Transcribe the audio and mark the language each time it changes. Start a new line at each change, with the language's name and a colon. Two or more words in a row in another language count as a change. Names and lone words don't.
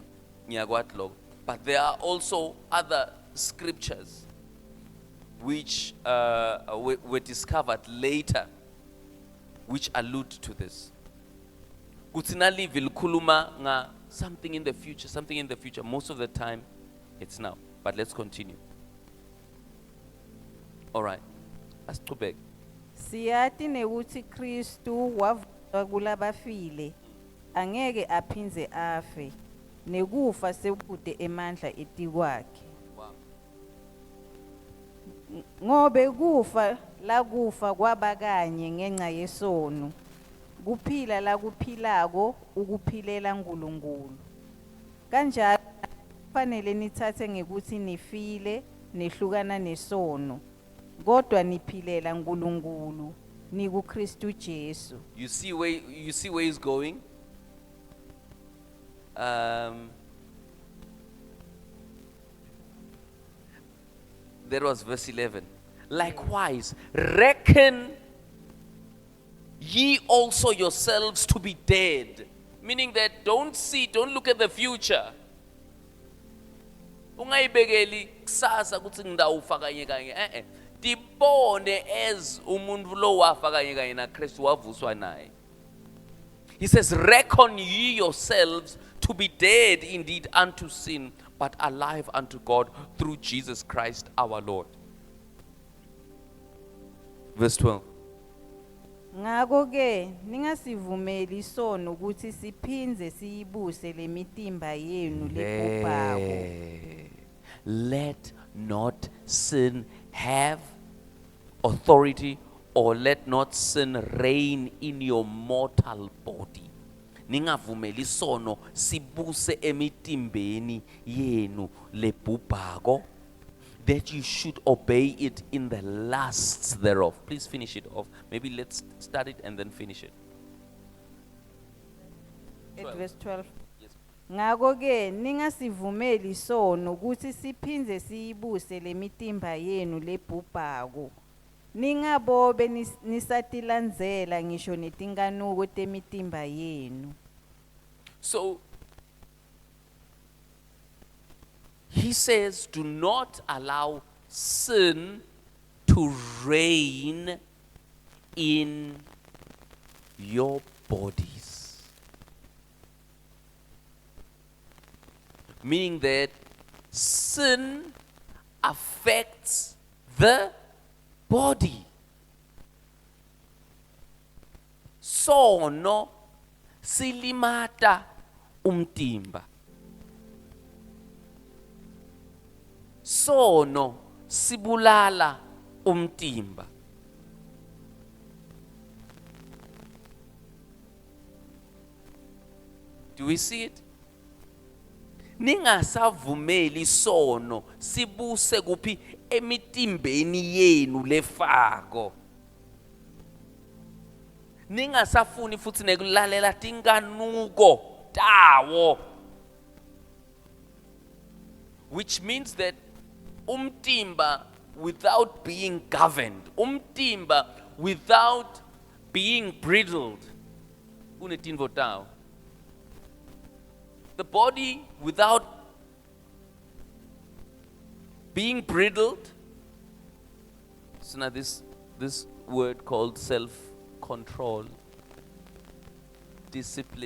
English: But there are also other scriptures which were discovered later, which allude to this.
Swati: Kutinali vilkuluma nga
English: something in the future. Most of the time, it's now. But let's continue. All right. Let's go back.
Swati: Siyati nekuthi Kristu wavuka kulabafile angeke aphinze afe nekufa sekude emandla etikwakhe.
English: Wow.
Swati: Ngobe kufa la kufa kwaba kanye ngenxa yesono kuphila la kuphilako ukuphilela uNkulunkulu kanjalo kufanele nithathe ngekuthi nifile nehlukana nesono kodwa niphilela uNkulunkulu niku Kristu Jesu.
English: You see where he's going? That was verse 11. Likewise, reckon ye also yourselves to be dead. Meaning that don't look at the future.
Swati: Ungayibekeli kusasa kuthi ngidawufa kanye kanye. Dibone as umuntu lo wafa kanye kanye na Kristu wavuswa naye.
English: He says, reckon ye yourselves to be dead indeed unto sin, but alive unto God through Jesus Christ our Lord. Verse 12.
Swati: Ngako ke ningasivumeli isono ukuthi siphinze siyibuse lemitimba yenu lebhubhako.
English: Let not sin have authority, or let not sin reign in your mortal body.
Swati: Ningavumeli isono sibuse emitimbeni yenu lebhubhako,
English: that you should obey it in the lusts thereof. Please finish it off. Maybe let's start it and then finish it. At verse 12. Yes.
Swati: Ngako ke ningasivumeli isono ukuthi siphinze siyibuse lemitimba yenu lebhubhako. Ningabobe nisatilandzela ngisho netinkanuko temitimba yenu.
English: So he says, do not allow sin to reign in your bodies. Meaning that sin affects the body.
Swati: Sono silimata umtimba. Sono sibulala umtimba.
English: Do we see it?
Swati: Ningasavumeli sono sibuse kuphi emitimbeni yenu lefako. Ningasafuni futhi nekulalela tinkanuko tawo.
English: Which means that umtimba without being governed, umtimba without being bridled,
Swati: unetinvo tawo.
English: The body without being bridled, so now this word called self-control, discipline.